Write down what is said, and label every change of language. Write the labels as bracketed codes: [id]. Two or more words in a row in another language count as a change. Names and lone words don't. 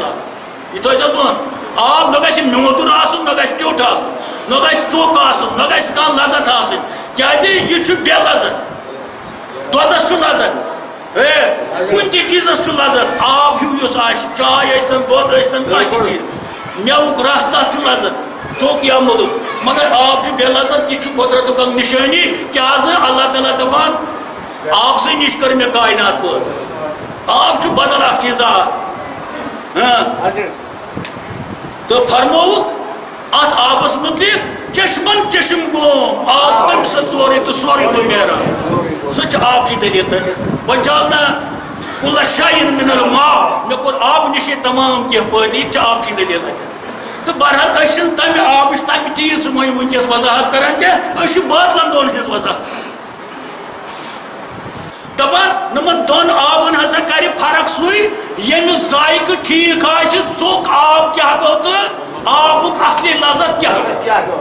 [ks] آب یہِ تھٲیزیو ژون آب نہ گژھِ میوٗدُر آسُن نہ گژھِ ٹیوٚٹھ آسُن نہ گژھِ ژوٚک آسُن نہ گژھِ کانٛہہ لذت آسٕنۍ کیٛازِ یہِ چھُ بے لذت دۄدس چھُ لذت کُنہِ تہِ چیٖزس چھُ لذت آب ہیوٗ یُس آسہِ چاے ٲسۍتن دۄد ٲسۍتن کانٛہہ تہِ چیٖز میوُک رس تتھ چھُ لذت ژوٚک یا موٚدُر مگر آب چھُ بے لذت یہِ چھُ قۄدرتُک اکھ نِشٲنی کیٛازِ اللہ تعالیٰ دپان آبسٕے نِش کٔر مےٚ کاینات پٲدٕ آب چھُ بدل اکھ چیٖزا تہٕ فرمووُکھ اتھ آبس مُتعلق چشمن چشم گوم آب تمہِ سۭتۍ سورُے تہٕ سورُے گوٚو نیران سُہ چھِ آبچی دٔلیٖل تتٮ۪تھ [ar] وجعلنا کُلَّ شَیْءٍ مِنَ الْماء [ks] مےٚ کوٚر آبہٕ نِشے تمام کینٛہہ پٲدٕ یہِ تہِ چھِ آبچی دٔلیٖل تتٮ۪تھ تہٕ بہرحال أسۍ چھِنہٕ تمہِ آبٕچ تمہِ تیٖژ وۄنۍ وٕنکٮ۪س وضاحت کران کینٛہہ أسۍ چھِ بٲتلن دۄن ہٕنٛز وضاحت دپان نمن دۄن آبن ہسا کرِ فرق سُے ییٚمِس ذائقہٕ ٹھیٖک آسہِ ژوٚک آب کیٛاہ گوٚو تہٕ آبُک اصلی لذت کیٛاہ گوٚو